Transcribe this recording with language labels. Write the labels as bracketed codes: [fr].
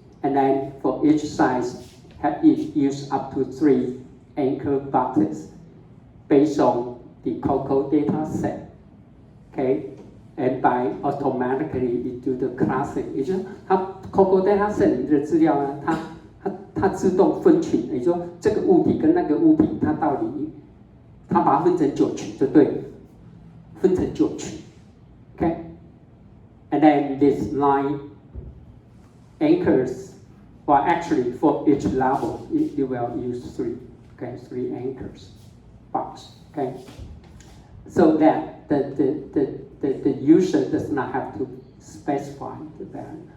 [en] And then for each size, it use up to 3 anchor boxes based on the COCO data set, okay? And by automatically you do the classing， [zh] 也就是它 COCO data set 里的资料呢，它自动分群，也就是说这个物体跟那个物体，它到底它把它分成9群就对了，分成9群 ，okay? [en] And then this 9 anchors, well actually for each level you will use 3, okay, 3 anchors box, okay? So that the user does not have to specify the value.